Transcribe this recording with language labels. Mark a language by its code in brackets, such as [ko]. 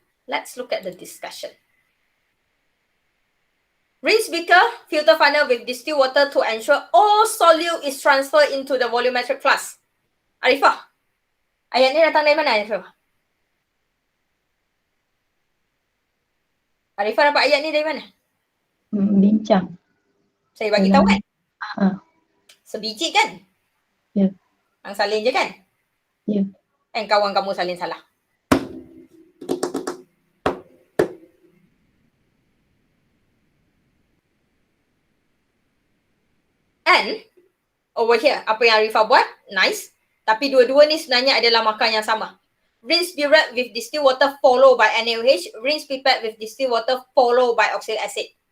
[en] Let's look at the discussion. Rinse beaker, filter funnel with distilled water to ensure all solute is transferred into the volumetric flask. [ms] Arifah, ayat ni datang dari mana Arifah? Arifah dapat ayat ni dari mana? Bincang. Saya bagi tahu kan? Sebiji kan? Ya. Hang salin je kan? Ya. And kawan kamu salin salah. [en] And over here, [ms] apa yang Arifah buat, [en] nice. [ms] Tapi dua-dua ni sebenarnya adalah makan yang sama. [en] Rinse burette with distilled water follow by NaOH. Rinse pipette with distilled water follow by oxalic acid.